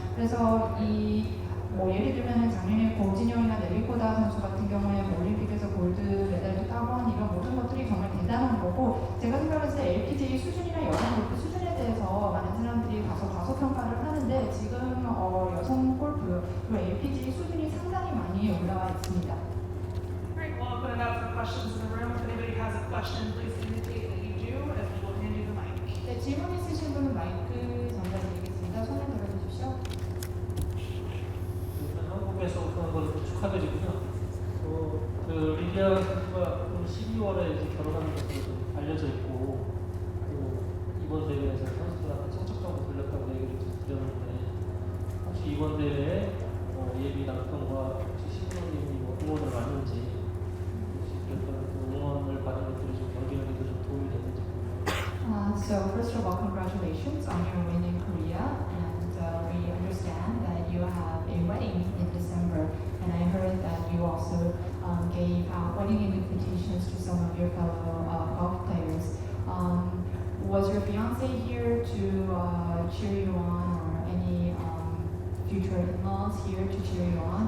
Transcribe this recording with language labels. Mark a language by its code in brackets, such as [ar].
[ko] 그래서 예를 들면 작년에 고진영이나 네비코다 선수 같은 경우에 올림픽에서 골드 메달도 따고 한 이런 모든 것들이 정말 대단한 거고 제가 생각했을 때 LPGA 수준이나 여성 골프 수준에 대해서 많은 사람들이 가서 과소평가를 하는데 지금 여성 골프 그리고 LPGA 수준이 상당히 많이 올라와 있습니다. [en] Alright, well, I'll put it out for questions in the room. If anybody has a question, please indicate that you do, and we will hand you the mic. [ko] 네, 질문 있으신 분은 마이크 전달드리겠습니다. 손을 들어주십시오. 한국에서 우승한 것을 축하드리고요. 그 리디아 선수가 12월에 이제 결혼하는 것으로 좀 알려져 있고, 이번 대회에서 선수들한테 청첩장도 돌렸다고 얘기를 좀 드렸는데, 혹시 이번 대회에 예비 남편과 혹시 신부님이 응원을 왔는지, 혹시 그랬던 그 응원을 받은 것들이 좀 경기력에도 좀 도움이 됐는지 궁금합니다. [en] So first of all, congratulations on your win in Korea, and we understand that you have a wedding in December, and I heard that you also gave out wedding invitations to some of your fellow golf players. Was your fiance here to cheer you on, or any future in-laws here to cheer you on?